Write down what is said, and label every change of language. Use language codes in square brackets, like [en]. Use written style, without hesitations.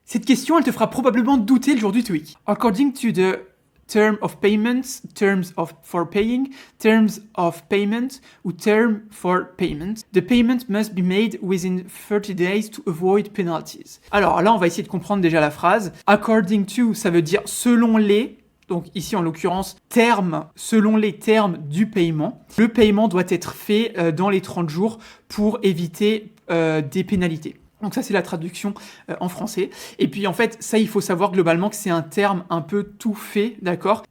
[fr] Cette question, elle te fera probablement douter le jour du TOEIC. [en] According to the term of payments, for paying, terms of payment ou term for payment, the payment must be made within 30 days to avoid penalties. [fr] Alors là, on va essayer de comprendre déjà la phrase. According to, ça veut dire selon les, donc ici en l'occurrence, termes, selon les termes du paiement. Le paiement doit être fait dans les 30 jours pour éviter des pénalités. Donc ça, c'est la traduction en français. Et puis en fait, ça, il faut savoir globalement que c'est un terme un peu tout fait, d'accord?